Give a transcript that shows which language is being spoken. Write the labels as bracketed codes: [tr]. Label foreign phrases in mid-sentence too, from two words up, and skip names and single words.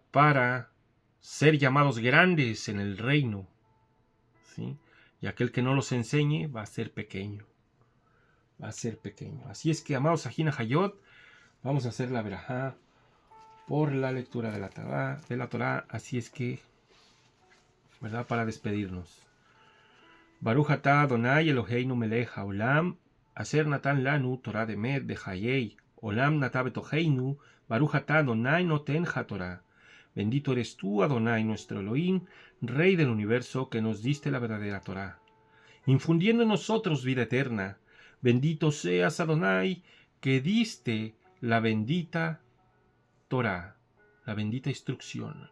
[es] Para ser llamados grandes en el reino, ¿sí? Y aquel que no los enseñe va a ser pequeño. Va a ser pequeño. Así es que, amados Ajina Hayot, vamos a hacer la verajá por la lectura de la Torá. Así es que, ¿verdad? Para despedirnos. [he] ברוך אתה אדוני אלוהינו מלך העולם אשר נתן לנו תורת אמת וחיי עולם נטע בתוכנו ברוך אתה אדוני נותן התורה. [es] Bendito eres tú, Adonai, nuestro Elohim, Rey del universo, que nos diste la verdadera Torah, infundiendo en nosotros vida eterna. Bendito seas, Adonai, que diste la bendita Torah, la bendita instrucción.